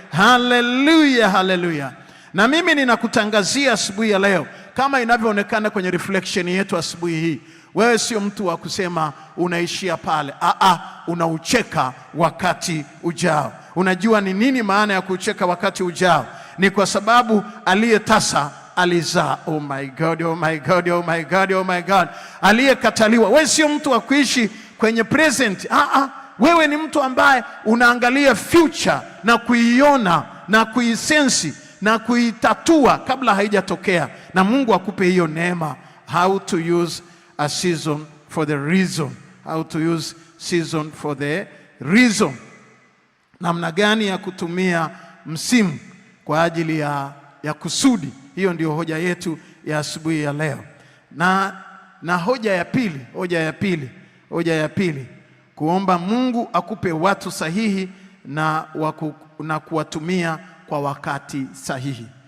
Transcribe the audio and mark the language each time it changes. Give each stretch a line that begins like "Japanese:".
Swahili: Haleluya, haleluya. Na mimi ninakutangazia asubuhi ya leo, kama inavyoonekana kwenye reflection yetu asubuhi hii, wewe sio mtu wa kusema unaishia pale. Unaucheka wakati ujao. Unajua ni nini maana ya kucheka wakati ujao? Ni kwa sababu aliyetasa alizaa.
English: Oh my God, oh my God, oh my God, oh my God.
Swahili: Aliyekataliwa. Wewe sio mtu wa kuishi kwenye present. Wewe ni mtu ambaye unaangalia future na kuiona na kuisensi na kuitatua kabla haijatokea. Na Mungu akupe hiyo neema.
English: How to use a season for the reason. How to use season for the reason.
Swahili: Namna gani ya kutumia msimu kwa ajili ya kusudi. Hiyo ndio hoja yetu ya asubuhi ya leo. Na hoja ya pili, kuomba Mungu akupe watu sahihi na kuwatumia kwa wakati sahihi.